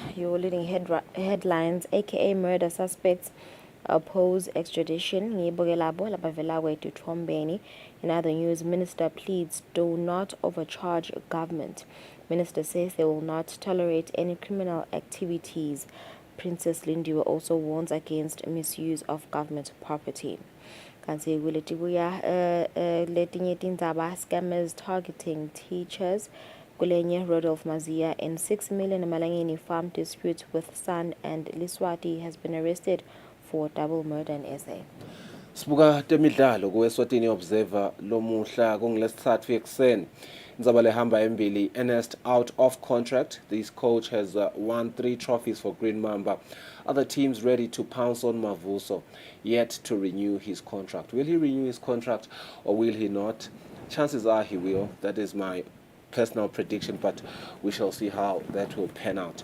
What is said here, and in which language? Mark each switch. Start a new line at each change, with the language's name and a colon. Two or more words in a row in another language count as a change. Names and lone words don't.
English: Your leading headlines: aka murder suspects oppose extradition. In other news, minister pleads do not overcharge government. Minister says they will not tolerate any criminal activities. Princess Lindiwe also warns against misuse of government property.
Swati: Kanti kuletibuya letinye tindzaba:
English: scammers targeting teachers. Kulenye Rodolph Mazia in 6 million Malangeni farm dispute with son and Liswati has been arrested for double murder in SA.
Swati: Sibuka temidlalo kuEswatini Observer lomuhla kungolesithathu ekuseni. Indzaba lehamba embili.
English: Ernest out of contract. This coach has won 3 trophies for Green Mamba. Other teams ready to pounce on Mavuso, yet to renew his contract. Will he renew his contract or will he not? Chances are he will. That is my personal prediction, but we shall see how that will pan out.